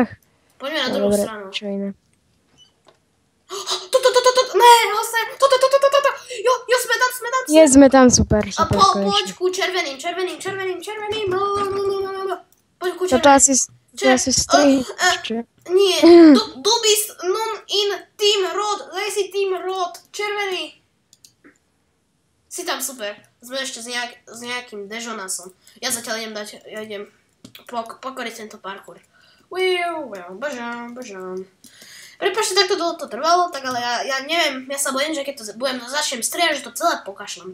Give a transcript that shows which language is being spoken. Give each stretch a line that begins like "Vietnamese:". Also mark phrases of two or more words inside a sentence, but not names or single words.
Slovak: Poďme na druhú stranu. Čo iné. Ne, toto. Jo, sme tam. Je, sme tam, super. Poď ku červeným. Poď ku červeným. Toto asi strih. Nie,
German: du bist nun in Team Rot,
Slovak: daj si
German: Team Rot,
Slovak: červený. Si tam, super. Sme ešte s nejakým Dejonasom. Ja zatiaľ idem pokoriť tento parkour. Bežám. Prepáčte, takto dlho to trvalo, tak ale ja neviem, ja sa bojím, že keď to začnem strieľať, že to celé pokašlem.